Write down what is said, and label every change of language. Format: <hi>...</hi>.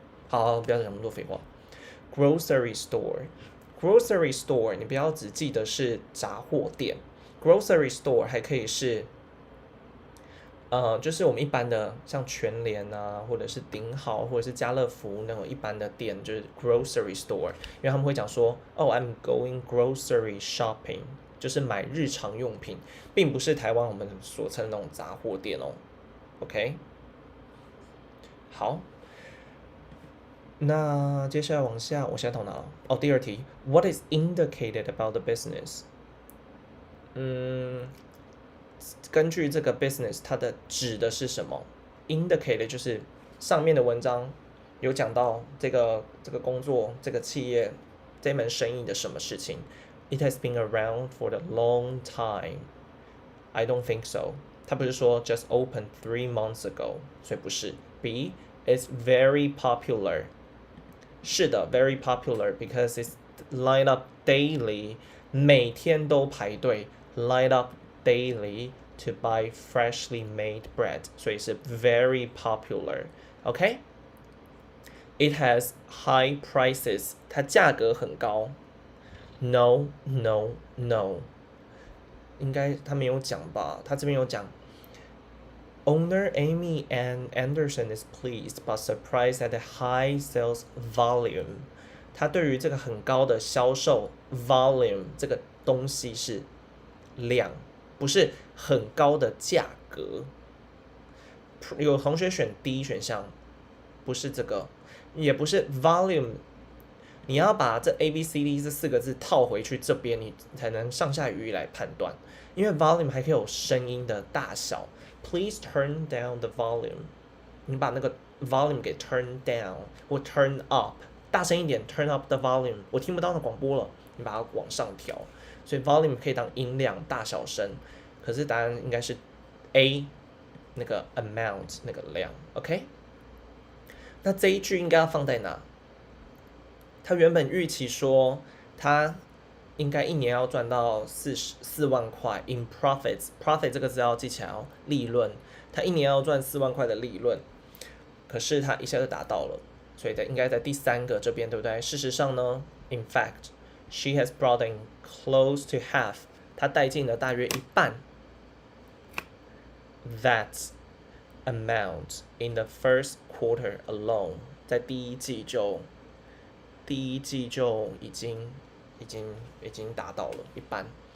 <zh>好，不要讲那么多废话。Grocery store，grocery store，你不要只记得是杂货店 ，grocery store 还可以是，就是我们一般的像全联啊，或者是顶好，或者是家乐福那种一般的店，就是 grocery store，因为他们会讲说，哦，</zh> <en>I'm going grocery shopping，</en> <zh>就是买日常用品，并不是台湾我们所称的那种杂货店哦。 OK， 好。那接下来往下，我现在到哪了？</zh> <en>哦，第二题，What is indicated about the business？</en> <zh>根据这个 business，它的指的是什么 ？Indicated 就是上面的文章有讲到这个工作、这个企业、这门生意的什么事情。</zh> <en>It has been around for a long time. I don't think so.</en> <zh>它不是说 just opened 3 months ago，所以不是。</zh> <en>B is very popular. 是的 very popular because it's line up daily，</en> <zh>每天都排队</zh> <en>line up daily to buy freshly made bread， 所以是 very popular。 OK， it has high prices，</en> <zh>它价格很高。</zh> <en>No no no，</en> <zh>应该他没有讲吧，他这边有讲</zh> <en>Owner Amy Ann Anderson is pleased but surprised at the high sales volume。</en> <zh>他对于这个很高的销售 volume 这个东西是量，不是很高的价格。有同学选 D 选项，不是这个，也不是 volume。你要把这 A B C D 这4个字套回去这边，你才能上下语义来判断。因为 volume 还可以有声音的大小。</zh> <en>Please turn down the volume。</en> <zh>你把那个 volume 给 turn down 或 turn up， 大声一点</zh> <en>turn up the volume。</en> <zh>我听不到那广播了，你把它往上调。所以 volume 可以当音量大小声，可是答案应该是 A， 那个 amount 那个量。 OK， 那这一句应该要放在哪？他原本预期说他应该一年要赚到4万块 in profit 这个字要记起来哦，利润，他一年要赚4万块的利润，可是他一下就达到了，所以应该在第3个这边，对不对？</zh> <en>事实上呢 ，in fact she has brought in close to half，</en> <zh>她带进了大约一半</zh> <en>that amount in the first quarter alone，</en> <zh>在第一季就已经达到了一半。</zh>